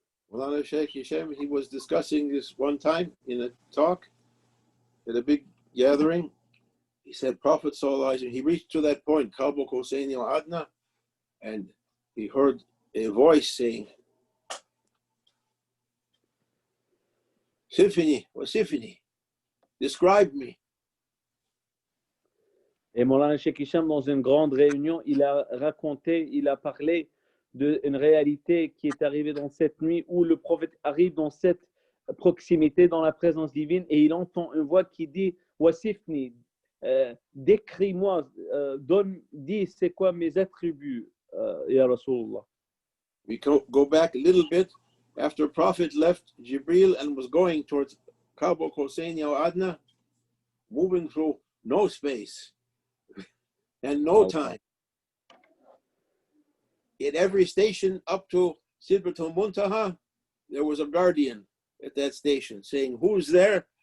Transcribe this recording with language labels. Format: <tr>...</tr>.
<en>Well, Shaykh Hisham, he was discussing this one time in a talk at a big gathering. He said, Prophet Sallallahu Alaihi Wasallam, he reached to that point, Kabul Husseini al Adna, and he heard a voice saying, Sifini, or Sifini, describe me.</en> <fr>Et Moulana Cheikh Hicham, dans une grande réunion, il a raconté, il a parlé d'une réalité qui est arrivée dans cette nuit où le prophète arrive dans cette proximité, dans la présence divine, et il entend une voix qui dit Wasifni, décris-moi, dis c'est quoi mes attributs, Ya Rasulullah.</fr> <en>We go back a little bit. After Prophet left Jibril and was going towards Kabul Husseini al Adna, moving through no space and no time. At every station up to Sidratul Muntaha, there was a guardian at that station saying, who's there?</en>